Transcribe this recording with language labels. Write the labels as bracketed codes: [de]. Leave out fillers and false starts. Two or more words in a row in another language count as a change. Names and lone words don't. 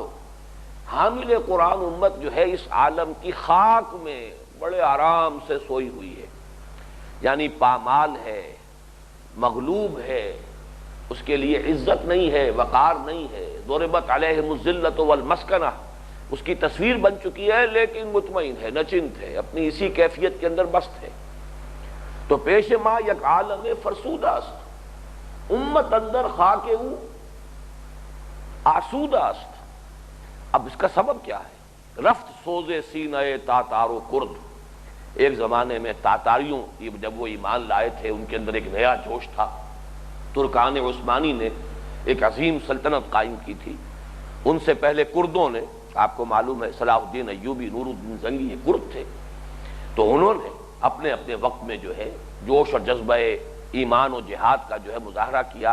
[ur] حامل قرآن امت جو ہے اس عالم کی خاک میں بڑے آرام سے سوئی ہوئی ہے، یعنی پامال ہے، مغلوب ہے، اس کے لیے عزت نہیں ہے، وقار نہیں ہے. [ar] ضربت علیہم الذلۃ والمسکنہ، [ur] اس کی تصویر بن چکی ہے لیکن مطمئن ہے، نچنت ہے، اپنی اسی کیفیت کے اندر مست ہے. [fa] تو پیش ما یک عالم فرسودہ است، امت اندر خاک او آسودہ است. [ur] اب اس کا سبب کیا ہے؟ [fa] رفت سوز سینہ تاتار و کرد، [ur] ایک زمانے میں تاتاریوں جب وہ ایمان لائے تھے ان کے اندر ایک نیا جوش تھا، ترکان عثمانی نے ایک عظیم سلطنت قائم کی تھی، ان سے پہلے کردوں نے، آپ کو معلوم ہے صلاح الدین ایوبی، نور الدین زنگی، یہ کرد تھے، تو انہوں نے اپنے اپنے وقت میں جو ہے جوش اور جذبہ ایمان و جہاد کا جو ہے مظاہرہ کیا۔